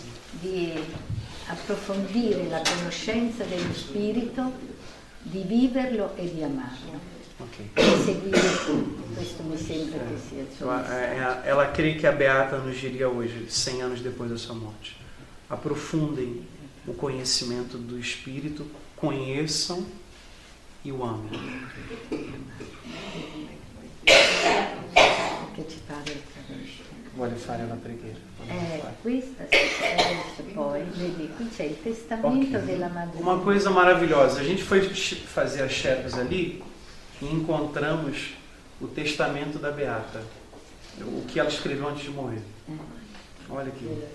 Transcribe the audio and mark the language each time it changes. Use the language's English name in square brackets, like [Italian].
[Italian] di approfondire la conoscenza dello Spirito, di viverlo e di amarlo. Ok. E seguire tutto. Questo mi sembra che sia il suo messaggio. [Portuguese] Ela crê que a Beata nos diria hoje, 100 anos depois da sua morte: aprofundem o conhecimento do Espírito, conheçam e o amem. [Italian] Che ci parla attraverso. Voglio fare la preghiera. Questa adesso poi, vedi, qui c'è il testamento della Madre. [Portuguese] Uma coisa maravilhosa, a gente foi fazer as chegas ali e encontramos o testamento da Beata, o que ela escreveu antes de morrer. Olha aqui.